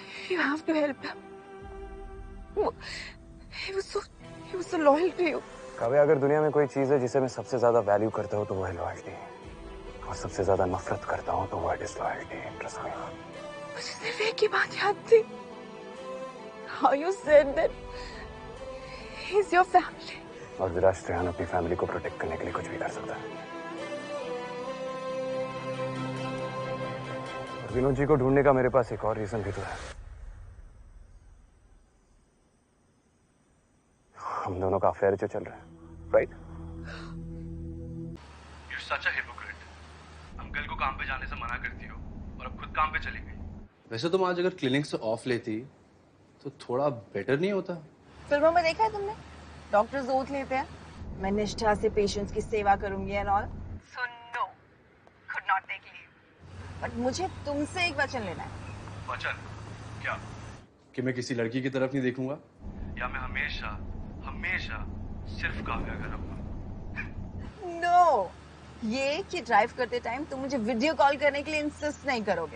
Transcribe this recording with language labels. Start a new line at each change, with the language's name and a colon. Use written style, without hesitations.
English: You have to help him. He was so loyal to you.
Hindi: Kavya, अगर दुनिया में कोई चीज है जिसे मैं सबसे ज्यादा वैल्यू करता हूँ तो वो है लॉयल्टी, और सबसे ज्यादा नफरत करता हूँ तो वो है डिसलॉयल्टी।
English: Trust me.
Hindi: मुझे सिर्फ एक ही बात याद थी।
English: How you said that he's your family.
Hindi: और विराज त्रेहान अपनी फैमिली को प्रोटेक्ट करने के लिए कुछ भी कर सकता है। और विनोद जी को ढूंढने का मेरे पास एक और रीजन भी तो है। हम दोनों का अफेयर जो चल रहा है, right?
English: You're such a hypocrite.
Hindi: Uncle को काम पे जाने से मना करती हो और अब खुद काम पे चली गई। वैसे तुम आज अगर क्लिनिक से ऑफ लेती तो थोड़ा बेटर नहीं होता? फिल्मों में देखा है तुमने? डॉक्टर्स ओथ लेते हैं, मैं निष्ठा से पेशेंट्स की सेवा करूंगी
English: And all. So no, could not take leave.
Hindi: But मुझे तुमसे एक वचन लेना है। वचन? क्या? कि मैं किसी लड़की की तरफ नहीं देखूंगा, या मैं हमेशा सिर्फ काव्या का रहूंगा? नो, ये कि ड्राइव करते टाइम तुम मुझे वीडियो कॉल करने के लिए इंसिस्ट नहीं करोगे।